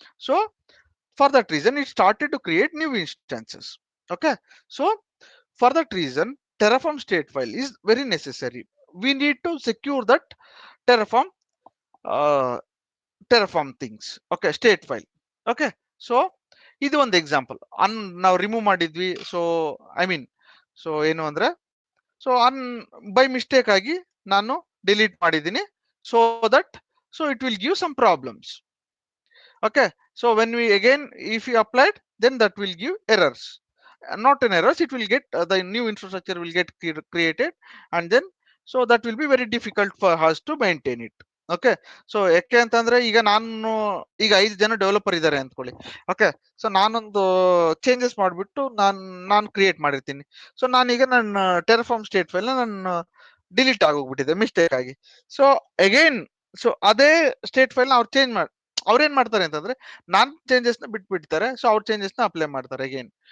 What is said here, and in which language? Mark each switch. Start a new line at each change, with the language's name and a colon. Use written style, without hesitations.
English: So for that reason it started to create new instances. Okay, so for that reason Terraform state file is very necessary. We need to secure that Terraform uh, Terraform things. Okay, state file.
Kannada: Okay, so ಇದು ಒಂದು example. ನಾವು remove ಮಾಡಿದ್ವಿ, so I mean, so ಏನು ಅಂದ್ರೆ, so by mistake ಆಗಿ ನಾನು delete ಮಾಡಿದ್ದೀನಿ, so that so
English: It will give some problems. Okay, so when we again, if you applied, then that will give errors. Not an errors, it will get the new infrastructure will get created, and then so that will be very difficult for us to maintain it.
Kannada: Okay, so ಯಾಕೆ ಅಂತಂದ್ರೆ ಈಗ ನಾನು ಈಗ 5 ಜನ developer ಇದ್ದಾರೆ ಅಂದ್ಕೊಳ್ಳಿ. Okay, so ನಾನೊಂದು changes ಮಾಡಿಬಿಟ್ಟು ನಾನು ಕ್ರಿಯೇಟ್ ಮಾಡಿರ್ತೀನಿ. ಸೊ ನಾನೀಗ ನನ್ನ ಟೆರಫಾರ್ಮ್ ಸ್ಟೇಟ್ ಫೈಲ್ ನಾನು ಡಿಲೀಟ್ ಆಗೋಗ್ಬಿಟ್ಟಿದೆ ಮಿಸ್ಟೇಕ್ ಆಗಿ. ಸೊ ಅಗೈನ್, ಸೊ ಅದೇ ಸ್ಟೇಟ್ ಫೈಲ್ ಅವ್ರು ಚೇಂಜ್ ಮಾಡಿ ಅವ್ರೇನ್ ಮಾಡ್ತಾರೆ ಅಂತಂದ್ರೆ ನಾನ್ ಚೇಂಜಸ್ ನ ಬಿಟ್ಬಿಡ್ತಾರೆ, ಸೊ ಅವ್ರ ಚೇಂಜಸ್ ನ ಅಪ್ಲೈ ಮಾಡ್ತಾರೆ ಅಗೇನ್.